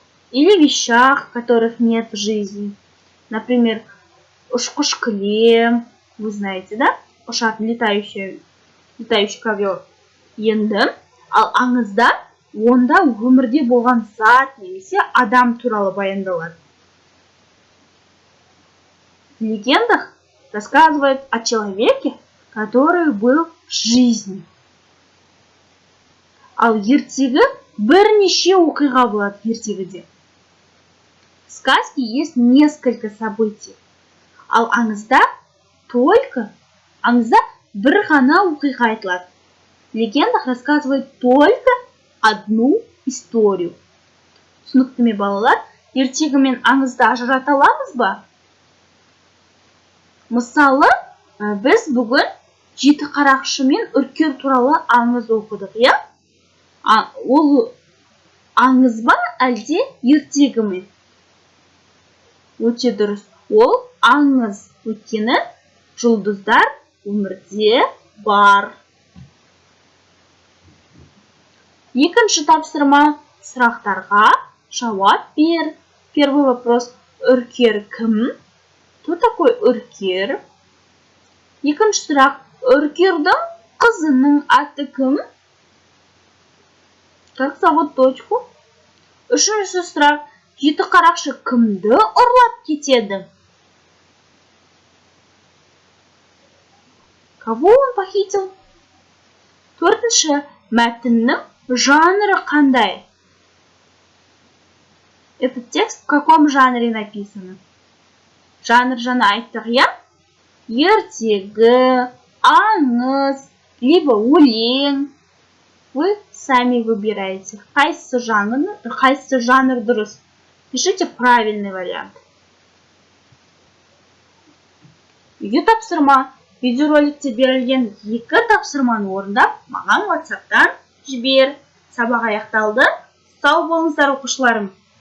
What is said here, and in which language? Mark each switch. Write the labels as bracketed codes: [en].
[ru] Или вещах, которых нет в жизни. Например, Ушкушклем, вы знаете, да? Ушат, летающий ковер. [kk] Енді, ал аңызда онда өмірде болған зат немесе адам туралы баяндалады. [ru] В легендах рассказывают о человеке, который был в жизни. [kk] Ал ертегі бірнеше оқиға болады ертегіде. [ru] В сказке есть несколько событий. [kk] Ал аңызда бір ғана оқиға айтылады. В легендах рассказывают только одну историю. Түсінікті ме балалар? Ертегі мен аңызды ажырата аламыз ба? Мысалы, біз бүгін жеті қарақшы мен үркер туралы аңыз оқыдық, иә? Ол аңыз ба, әлде ертегі ме? Өте дұрыс. Ол аңыз, өйткені жұлдыздар өмірде бар. Екінші тапсырма, сұрақтарға жауап бер. [ru] Первый вопрос: [kk] үркер кім? [ru] Кто такой үркер? [kk] Екінші сұрақ: үркердің қызының аты кім? [ru] Как зовут дочку? [kk] Үшінші сұрақ: жеті қарақшы кімді ұрлап кетеді? [ru] Кого он похитил? [kk] Төртінші: мәтіннің жанры қандай? [ru] Этот текст в каком жанре написан? [kk] Жанр жаңа айттық, иә? Ертегі, аңыз, [ru] либо [kk] өлең. [ru] Вы сами выбираете, [kk] қайсы жанр дұрыс. [ru] Пишите правильный вариант. [kk] Үйге тапсырма. Видеороликте берілген 2 тапсырманы орындап, маған WhatsApp-тан жібер. Сабақ аяқталды. Сау болыңыздар, оқушыларым.